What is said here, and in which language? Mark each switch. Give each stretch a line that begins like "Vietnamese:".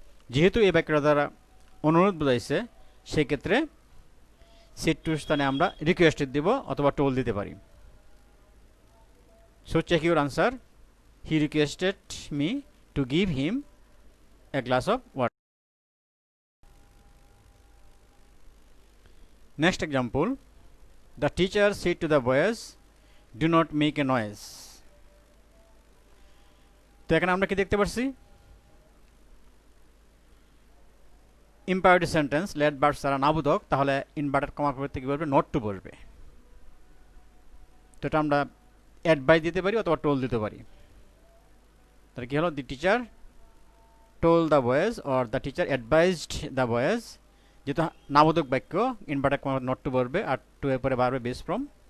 Bangla: যেহেতু এই বাক্যটা দ্বারা অনুরোধ বোঝাইছে সেক্ষেত্রে সেড টু স্থানে আমরা রিকোয়েস্টেড দিব অথবা টোল দিতে পারি
English: So check your answer he requested me to give him a glass of water. Next example, the teacher said to the boys, do not make a noise.
Bangla: তো এখানে আমরা কি দেখতে পাচ্ছি ইম্পারেটিভ সেন্টেন্স লেট ভার্ব ছাড়া না বোধক তাহলে inverted কমার পরিবর্তে কি বলবে নট টু বলবে তো এটা আমরা অ্যাডভাইস দিতে পারি অথবা টোল দিতে পারি তাহলে কি হলো the teacher
English: told the boys or the teacher advised the boys
Bangla: যেহেতু নাবোধক বাক্য ইনভার্টেড কমা নট টু বলবে আর টু এর পরে বাড়বে বেস ফ্রম